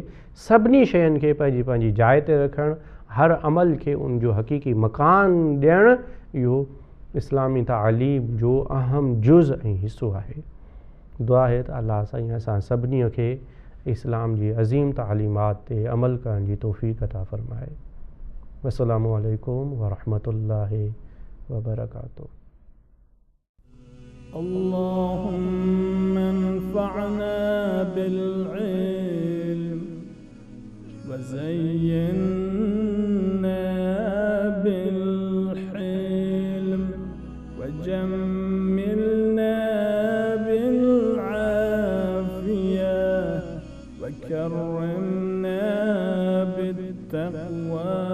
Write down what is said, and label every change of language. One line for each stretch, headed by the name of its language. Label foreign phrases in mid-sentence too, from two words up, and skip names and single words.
Sindhi: सभिनी शयुनि खे पंहिंजी पंहिंजी जाइ ते रखणु, हर अमल खे उन जो हक़ीक़ी मकान ॾियणु, इहो इस्लामी तालीम जो अहम जुज़ ऐं हिसो आहे। दुआ आहे त अल्लाह साईं असां सभिनी खे इस्लाम जी अज़ीम तालीमात ते अमल करण जी तौफ़ीक़ अता फ़रमाए।
Arabic: السلام عليكم ورحمة الله وبركاته. اللهم انفعنا بالعلم وزينا بالحلم وجملنا بالعافية وكرمنا بالتقوى